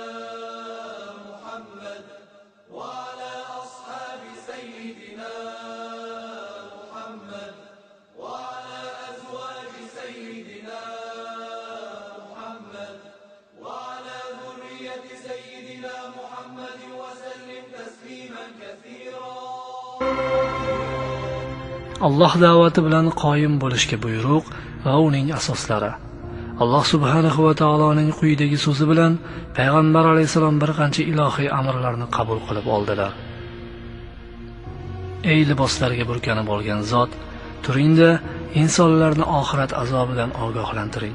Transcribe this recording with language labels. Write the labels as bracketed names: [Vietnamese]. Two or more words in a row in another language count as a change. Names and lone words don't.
[Arabic] محمد وعلى أصحاب سيدنا محمد وعلى أزواج سيدنا محمد وعلى ذرية سيدنا محمد وسلم تسليما كثيرا. [Uzbek] Alloh da'vati bilan qoyim bo'lishga buyruq va uning asoslari. Alloh subhanahu va taoloning quyidagi so'zi bilan payg'ambar alayhisalom bir qancha ilohiy amrlarni qabul qilib oldilar. Ey liboslarga burkanib olgan zot, turingda insonlarni oxirat azobidan ogohlantiring.